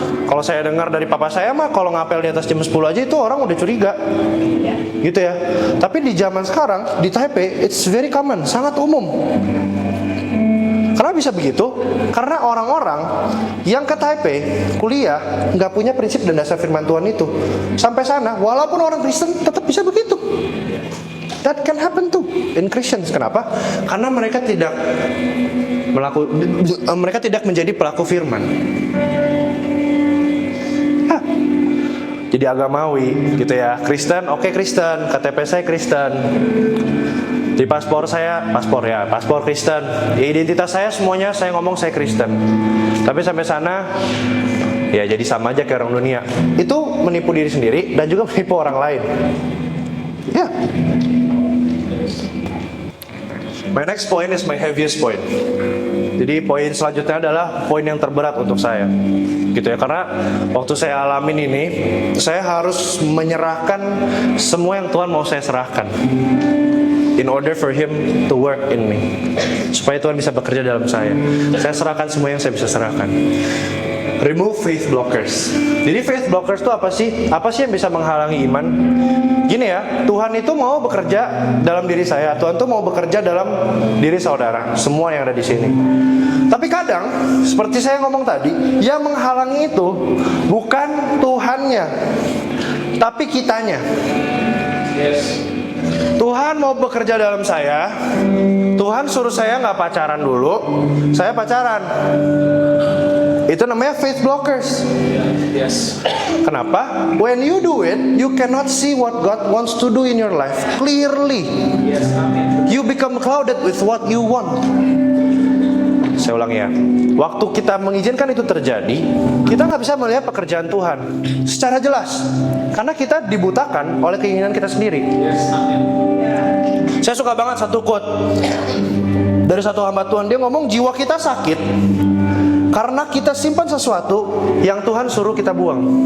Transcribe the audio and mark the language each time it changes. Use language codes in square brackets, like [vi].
[id] Kalau saya dengar dari papa saya mah, kalau ngapel di atas jam 10 aja itu orang udah curiga, gitu ya. Tapi di zaman sekarang di Taipei, [en] it's very common, [id] sangat umum. Kenapa bisa begitu? Karena orang-orang yang ke Taipei kuliah nggak punya prinsip dan dasar firman Tuhan itu. Sampai sana, walaupun orang Kristen tetap bisa begitu. [en] That can happen too in Christians. [id] Kenapa? Karena mereka tidak menjadi pelaku firman. Jadi agamawi gitu ya. Kristen, oke Kristen, KTP saya Kristen. Di paspor Kristen. Di identitas saya semuanya saya ngomong saya Kristen. Tapi sampai sana ya jadi sama aja kayak orang dunia. Itu menipu diri sendiri dan juga menipu orang lain. Ya. [en] My next point is my heaviest point. [id] Jadi poin selanjutnya adalah poin yang terberat untuk saya, gitu ya. Karena waktu saya alamin ini, saya harus menyerahkan semua yang Tuhan mau saya serahkan. [en] in order for Him to work in me. [id] Supaya Tuhan bisa bekerja dalam saya. Saya serahkan semua yang saya bisa serahkan. [en] Remove faith blockers. [id] Jadi faith blockers itu apa sih? Apa sih yang bisa menghalangi iman? Gini ya, Tuhan itu mau bekerja dalam diri saya. Tuhan tuh mau bekerja dalam diri saudara. Semua yang ada di sini. Tapi kadang, seperti saya ngomong tadi, yang menghalangi itu bukan Tuhannya, tapi kitanya. [en] Yes. [id] Tuhan mau bekerja dalam saya. Tuhan suruh saya nggak pacaran dulu. Saya pacaran. Itu namanya faith blockers. [en] Yes. [id] Kenapa? [en] When you do it, you cannot see what God wants to do in your life clearly. Yes. Amen. You become clouded with what you want. [id] Saya ulang ya. Waktu kita mengizinkan itu terjadi, kita nggak bisa melihat pekerjaan Tuhan secara jelas. Karena kita dibutakan oleh keinginan kita sendiri. [en] Yes. Amen. [id] Saya suka banget satu quote dari satu hamba Tuhan. Dia ngomong, jiwa kita sakit karena kita simpan sesuatu yang Tuhan suruh kita buang.